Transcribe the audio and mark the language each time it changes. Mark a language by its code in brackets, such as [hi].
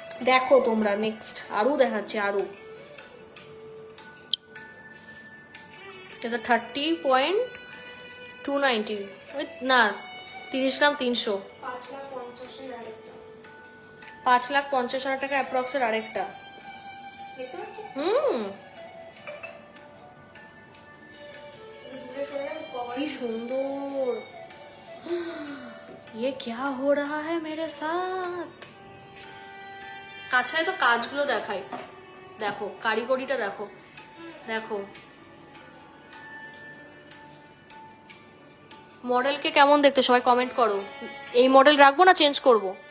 [bn] দেখো তোমরা নেক্সট আরও দেখাচ্ছি, আরও এটা 30.290, না 30 গ্রাম 300, 5,50,000 আরেকটা। 5,50,000 টাকা অ্যাপ্রক্সের আরেকটা। দেখতে পাচ্ছিস? হুম, দূরে সরে যাবে, cover কি সুন্দর। [hi] ये क्या हो रहा है मेरे साथ? [bn] কাছায় তো কাজগুলো দেখাই, দেখো কারিগরিটা দেখো, দেখো মডেলকে কেমন দেখতে সবাই কমেন্ট করো। এই মডেল রাখবো না চেঞ্জ করব?